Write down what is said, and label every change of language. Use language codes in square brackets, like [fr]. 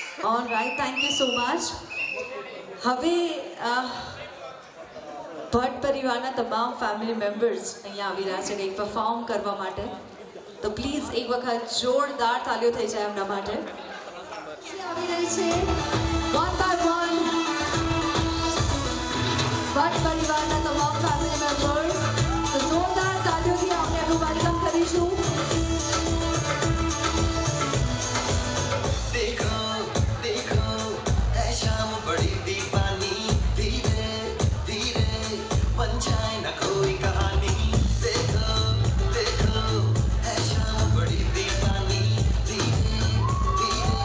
[en] All right, thank you so much. [gu] હવે ભટ્ટ પરિવારના તમામ ફેમિલી મેમ્બર્સ અહીંયા આવી રહ્યા છે કંઈક પરફોર્મ કરવા માટે. તો પ્લીઝ એક વખત જોરદાર તાલીઓ થઈ જાય એમના માટે. આવી રહી છે વન બાય વન ભટ્ટ પરિવારના તમામ ફેમિલી મેમ્બર્સ. તો જોરદાર તાલીઓથી આપણે એમનું વેલકમ કરીશું. [hi] देखो देखो है शाम बड़ी दीवानी धीरे धीरे बन जाए न कोई कहानी देखो देखो है शाम बड़ी दीवानी धीरे धीरे